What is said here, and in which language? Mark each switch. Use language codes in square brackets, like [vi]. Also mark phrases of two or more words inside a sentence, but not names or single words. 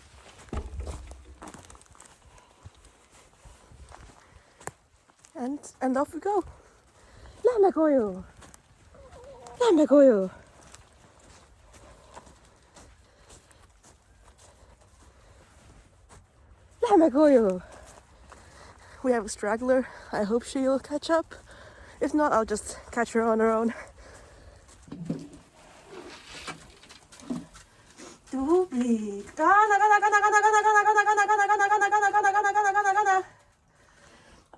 [en] and off we go. [et] Lähme koju. Lähme koju. Lähme koju. [en] We have a straggler. I hope she'll catch up. If not, I'll just catch her on her own. [tl] Tubig. Kana.